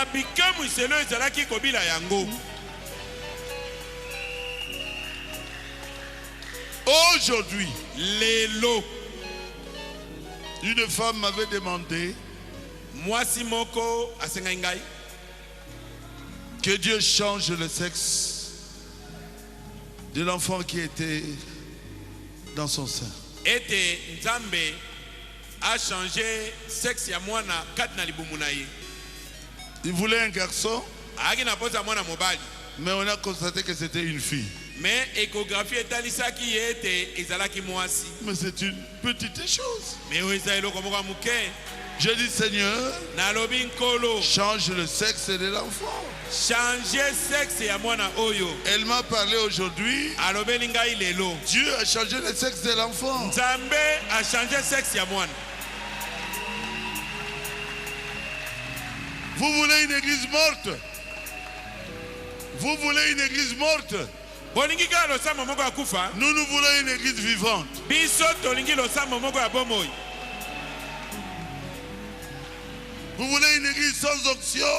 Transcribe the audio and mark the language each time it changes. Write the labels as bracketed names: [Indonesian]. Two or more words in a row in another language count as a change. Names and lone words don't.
[French] Aujourd'hui, une femme m'avait demandé que Dieu change le sexe de l'enfant qui était dans son sein. [Lingala] A [French] changé sexe [Lingala] ya mwana kati na libumu na ye. [French] Il voulait un garçon, mais on a constaté que c'était une fille. Mais échographie [Lingala] etalisaki ete ezalaki mwasi. [French] Mais c'est une petite chose. [Lingala] Mais oza eloko moko muke. [French] Je dis Seigneur, [Lingala] nalobi nkolo, [French] change le sexe de l'enfant. Changer sexe [Lingala] ya mwana oyo. [French] Elle m'a parlé aujourd'hui. [Lingala] Alobeli ngai lelo. [French] Dieu a changé le sexe de l'enfant. [Lingala] Nzambe a [French] changé sexe [Lingala] ya mwana. [French] Vous voulez une église morte? Vous voulez une église morte? Nous, nous voulons une église vivante. Vous voulez une église sans onction?